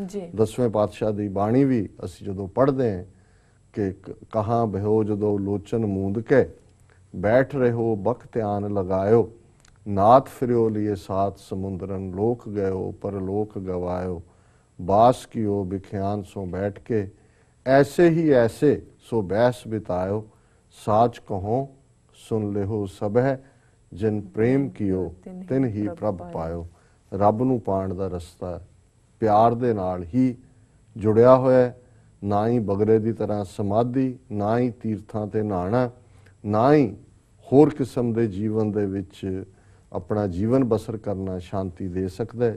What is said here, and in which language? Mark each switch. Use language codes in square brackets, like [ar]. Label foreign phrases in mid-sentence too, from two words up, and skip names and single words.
[pa] 10ਵੇਂ ਪਾਤਸ਼ਾਹ ਦੀ ਬਾਣੀ ਵੀ ਅਸੀਂ ਜਦੋਂ ਪੜ੍ਹਦੇ ਹਾਂ ਕਿ [bra] ਕਹਾਂ ਬਹਿਓ ਜਦੋਂ ਲੋਚਨ ਮੂੰਦ ਕੇ, ਬੈਠ ਰਹੋ ਬਖ ਧਿਆਨ ਲਗਾਇਓ, ਨਾਥ ਫਿਰਿਓ ਲਿਏ ਸਾਤ ਸਮੁੰਦਰਨ, ਲੋਕ ਗਇਓ ਪਰ ਲੋਕ ਗਵਾਇਓ, ਬਾਸ ਕੀਓ ਬਿਖਿਆਨ ਸੋ ਬੈਠ ਕੇ, ऐसे ही ऐसे सो बैस बितायो, साच कहो सुन लेहो सब है, ਜਿਨ ਪ੍ਰੇਮ ਕੀਓ ਤਿਨ ਹੀ ਪ੍ਰਭ ਪਾਇਓ। [pa] ਰੱਬ ਨੂੰ ਪਾਣ ਦਾ ਰਸਤਾ ਪਿਆਰ ਦੇ ਨਾਲ ਹੀ ਜੁੜਿਆ ਹੋਇਆ ਹੈ। ਨਾ ਹੀ ਬਗਰੇ ਦੀ ਤਰ੍ਹਾਂ ਸਮਾਧੀ, ਨਾ ਹੀ ਤੀਰਥਾਂ ਤੇ ਨਹਾਣਾ, ਨਾ ਹੀ ਹੋਰ ਕਿਸਮ ਦੇ ਜੀਵਨ ਦੇ ਵਿੱਚ ਆਪਣਾ ਜੀਵਨ ਬਸਰ ਕਰਨਾ ਸ਼ਾਂਤੀ ਦੇ ਸਕਦਾ ਹੈ।